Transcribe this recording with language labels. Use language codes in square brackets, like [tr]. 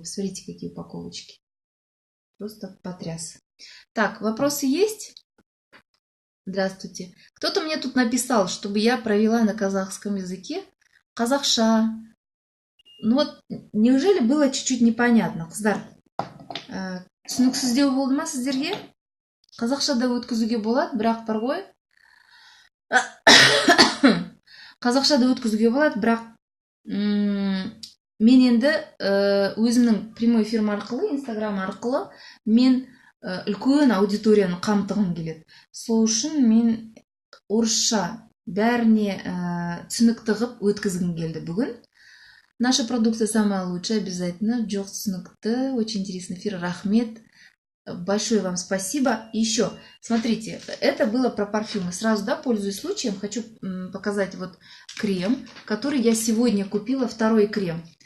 [ru] Посмотрите, какие упаковочки. Просто потряс. Так, вопросы есть? Здравствуйте. Кто-то мне тут написал, чтобы я провела на казахском языке [kk] Казахша. [ru] Ну вот, неужели было чуть-чуть непонятно? [kk] Қыздар, түсініксіздеу болды ма сіздерге? Қазақшада өткізуге болады, бірақ бар ғой. Қазақшада өткізуге болады, бірақ мен енді өзімнің [ru] прямой [kk] эфирім арқылы, инстаграм арқылы мен үлкен аудиторияны қамтығым келеді. Сол үшін мен орысша бәріне түсінікті қылып өткізгім келді бүгін. [ru] Наша продукция самая лучшая, обязательно. [kk] Жоқ, түсінікті, [ru] очень интересный эфир, рахмет. Большое вам спасибо. И еще, смотрите, это было про парфюмы. Сразу, да, пользуясь случаем, хочу показать вот крем, который я сегодня купила, второй крем.